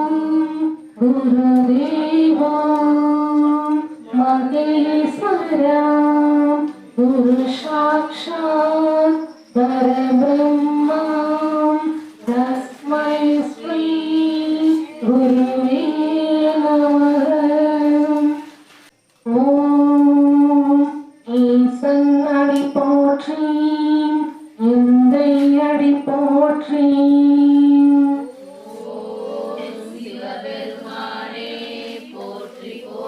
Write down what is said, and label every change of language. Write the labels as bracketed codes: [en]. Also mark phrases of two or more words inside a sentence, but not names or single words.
[sa] गुरुदेवा महेश्वरा गुरु साक्षात् परब्रह्मा तस्मै श्री गुरुवे नमः। [ta] ஈசன் அடி போற்றி எந்தை அடி போற்றி சிவபெருமானே போற்றி